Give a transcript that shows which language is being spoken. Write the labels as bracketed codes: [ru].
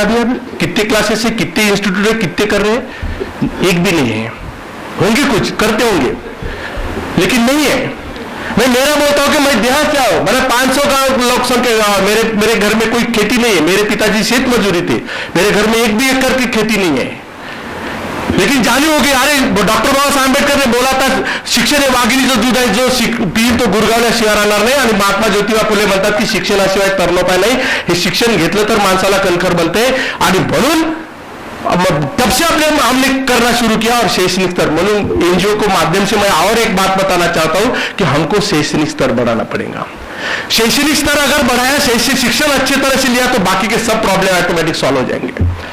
[hi] अभी कितने क्लासेस से, कितने इंस्टीट्यूट है, कितने कर रहे हैं, एक भी नहीं है। होंगे कुछ करते होंगे लेकिन नहीं है। मैं मेरा बोलता हूं कि मैं देहात से आऊं, मैंने 500 का लोग संख्या, मेरे घर में कोई खेती नहीं है, मेरे पिताजी खेत मजदूरी थे, मेरे घर में 1 भी एकड़ की खेती नहीं है। लेकिन जानी होगी, अरे डॉक्टर बाबासाहेब आंबेडकर ने बोला था [mr] शिक्षण हे वाघिणीचं दूध आहे, जो पिईल तो गुरगावल्याशिवाय राहणार नाही। आणि महात्मा ज्योतिबा फुले म्हणतात की शिक्षणाशिवाय तरणोपाय नाही, हे शिक्षण घेतलं तर माणसाला कणखर बनते। आणि म्हणून [hi] तब से हमने करना शुरू किया और शैक्षणिक स्तर, म्हणून एनजीओ को माध्यम से मैं और एक बात बताना चाहता हूं कि हमको शैक्षणिक स्तर बढ़ाना पड़ेगा। शैक्षणिक स्तर अगर बढ़ाया, शिक्षण अच्छी तरह से लिया तो बाकी के सब प्रॉब्लम ऑटोमेटिक सॉल्व हो जाएंगे।